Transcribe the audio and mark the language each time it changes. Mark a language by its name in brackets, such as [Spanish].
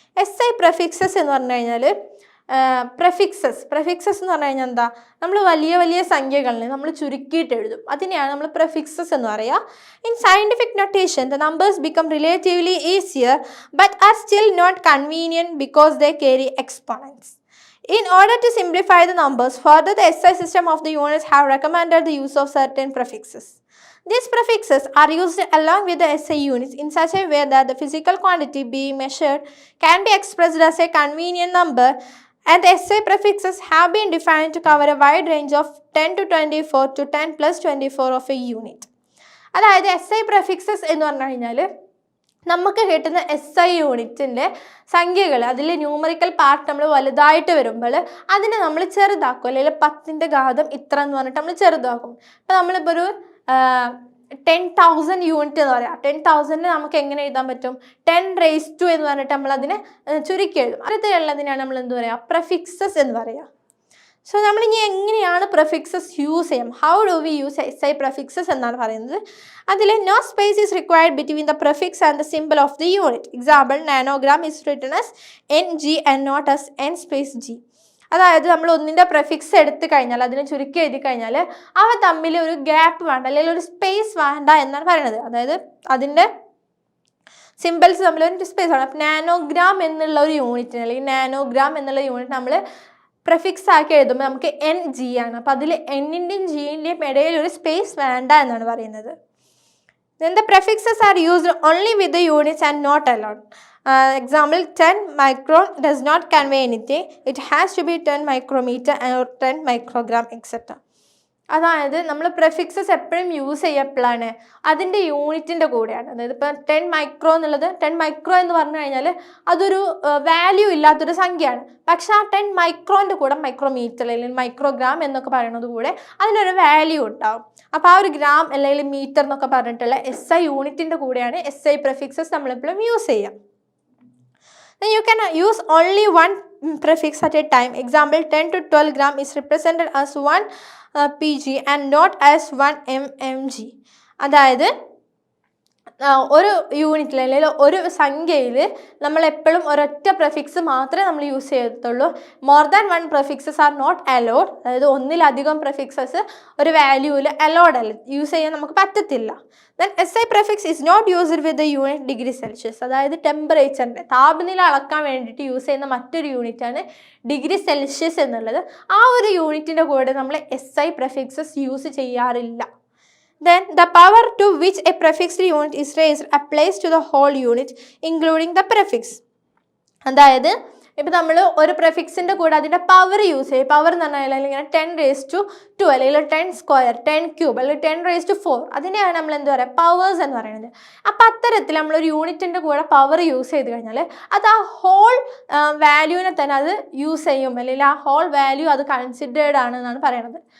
[Malayalam] SI പ്രെഫിക്സസ് എന്ന് പറഞ്ഞു കഴിഞ്ഞാൽ പ്രെഫിക്സസ് എന്ന് പറഞ്ഞു കഴിഞ്ഞാൽ എന്താ? നമ്മൾ വലിയ വലിയ സംഖ്യകളിനെ നമ്മൾ ചുരുക്കിയിട്ട് എഴുതും. അതിനെയാണ് നമ്മൾ പ്രെഫിക്സസ് എന്ന് പറയുക. [English] In scientific notation the numbers become relatively easier but are still not convenient because they carry exponents. In order to simplify the numbers, further the SI system of the units have recommended the use of certain prefixes. These prefixes are used along with the SI units in such a way that the physical quantity being measured can be expressed as a convenient number, and the SI prefixes have been defined to cover a wide range of 10 to 24 to 10 plus 24 of a unit. [Malayalam] അതായത് SI prefixes എന്ന് പറഞ്ഞു കഴിഞ്ഞാൽ നമുക്ക് കിട്ടുന്ന SI യൂണിറ്റിൻ്റെ സംഖ്യകൾ അതിൽ numerical part നമ്മൾ വലുതായിട്ട് വരുമ്പോൾ അതിനെ നമ്മൾ ചെറുതാക്കും, അല്ലെങ്കിൽ 10ൻ്റെ ഘാതം ഇത്ര എന്ന് പറഞ്ഞിട്ട് നമ്മൾ ചെറുതാക്കും. അപ്പോൾ നമ്മളിപ്പോൾ ഒരു 10,000 യൂണിറ്റ് എന്ന് പറയാം. 10,000 നമുക്ക് എങ്ങനെ എഴുതാൻ പറ്റും? [English] 10 raised to [Malayalam] എന്ന് പറഞ്ഞിട്ട് നമ്മൾ അതിനെ ചുരുക്കി എഴുതും. അടുത്തുള്ളതിനാണ് നമ്മൾ എന്ത് പറയുക? പ്രെഫിക്സസ് എന്ന് പറയുക. സോ നമ്മളിനി എങ്ങനെയാണ് പ്രെഫിക്സസ് യൂസ് ചെയ്യാം? [English] how do we use SI prefixes [Malayalam] എന്നാണ് പറയുന്നത്. അതിൽ [English] No space is required between the prefix and the symbol of the unit. Example nanogram is written as NG and not as N space G. [Malayalam] അതായത് നമ്മൾ ഒന്നിൻ്റെ പ്രെഫിക്സ് എടുത്തു കഴിഞ്ഞാൽ അതിനെ ചുരുക്കി എഴുതി കഴിഞ്ഞാൽ അവ തമ്മിൽ ഒരു ഗ്യാപ്പ് വേണ്ട, അല്ലെങ്കിൽ ഒരു സ്പേസ് വേണ്ട എന്നാണ് പറയുന്നത്. അതായത് അതിൻ്റെ സിമ്പിൾസ് തമ്മിൽ ഒരു സ്പേസ് വേണം. അപ്പം നാനോഗ്രാം എന്നുള്ള ഒരു യൂണിറ്റിന് അല്ലെങ്കിൽ നാനോഗ്രാം എന്നുള്ള യൂണിറ്റ് നമ്മൾ പ്രെഫിക്സ് ആക്കി എഴുതുമ്പോൾ നമുക്ക് NG ആണ്. അപ്പോൾ അതിൽ N-ൻ്റെയും G-ൻ്റെയും ഇടയിൽ ഒരു സ്പേസ് വേണ്ട എന്നാണ് പറയുന്നത്. [English] Then the prefixes are used only with the units and not alone. Example 10 micron does not convey anything. It has to be 10 micrometer or 10 microgram etc. [Malayalam] അതായത് നമ്മൾ പ്രെഫിക്സസ് എപ്പോഴും യൂസ് ചെയ്യപ്പോഴാണ് അതിൻ്റെ യൂണിറ്റിൻ്റെ കൂടെയാണ്. അതായത് ഇപ്പോൾ 10 മൈക്രോ എന്നുള്ളത് 10 മൈക്രോ എന്ന് പറഞ്ഞു കഴിഞ്ഞാൽ അതൊരു വാല്യൂ ഇല്ലാത്തൊരു സംഖ്യയാണ്. പക്ഷെ ആ 10 മൈക്രോൻ്റെ കൂടെ മൈക്രോമീറ്റർ അല്ലെങ്കിൽ മൈക്രോഗ്രാം എന്നൊക്കെ പറയുന്നത് കൂടെ അതിനൊരു വാല്യൂ ഉണ്ടാവും. അപ്പോൾ ആ ഒരു ഗ്രാം അല്ലെങ്കിൽ മീറ്റർ എന്നൊക്കെ പറഞ്ഞിട്ടുള്ള SI യൂണിറ്റിൻ്റെ കൂടെയാണ് SI പ്രെഫിക്സസ് നമ്മളെപ്പോഴും യൂസ് ചെയ്യുക. [English] Then you can use only one prefix at a time. Example 10 to 12 gram is represented as 1 pg and not as 1 mmg. [Malayalam] അതായത് ഒരു യൂണിറ്റിൽ അല്ലെങ്കിൽ ഒരു സംഖ്യയിൽ നമ്മൾ എപ്പോഴും ഒരൊറ്റ പ്രെഫിക്സ് മാത്രമേ നമ്മൾ യൂസ് ചെയ്യത്തുള്ളൂ. [English] More than one prefixes are not allowed. [Malayalam] അതായത് ഒന്നിലധികം പ്രെഫിക്സസ് ഒരു വാല്യൂവിൽ അലോഡ് അല്ല, യൂസ് ചെയ്യാൻ നമുക്ക് പറ്റത്തില്ല. [English] Then SI prefix is not used with the unit degree Celsius. [Malayalam] അതായത് ടെമ്പറേച്ചറിൻ്റെ താപനില അളക്കാൻ വേണ്ടിയിട്ട് യൂസ് ചെയ്യുന്ന മറ്റൊരു യൂണിറ്റാണ് ഡിഗ്രി സെൽഷ്യസ് എന്നുള്ളത്. ആ ഒരു യൂണിറ്റിൻ്റെ കൂടെ നമ്മൾ SI പ്രെഫിക്സസ് യൂസ് ചെയ്യാറില്ല. [English] Then the power to which a prefixed unit is raised applies to the whole unit including the prefix. [Malayalam] അതായത് ഇപ്പോൾ നമ്മൾ ഒരു പ്രിഫിക്സിൻ്റെ കൂടെ അതിൻ്റെ പവർ യൂസ് ചെയ്യും. പവർ എന്ന് പറഞ്ഞാൽ അല്ലെങ്കിൽ 10⁻², അല്ലെങ്കിൽ 10² 10³ അല്ലെങ്കിൽ 10⁴. അതിനെയാണ് നമ്മൾ എന്താ പറയുക, പവേഴ്സ് എന്ന് പറയുന്നത്. അപ്പോൾ അത്തരത്തിൽ നമ്മളൊരു യൂണിറ്റിൻ്റെ കൂടെ പവർ യൂസ് ചെയ്ത് കഴിഞ്ഞാൽ അത് ആ ഹോൾ വാല്യൂവിനെ തന്നെ അത് യൂസ് ചെയ്യും, അല്ലെങ്കിൽ ആ ഹോൾ വാല്യൂ അത് കൺസിഡേർഡ് ആണെന്നാണ് പറയുന്നത്.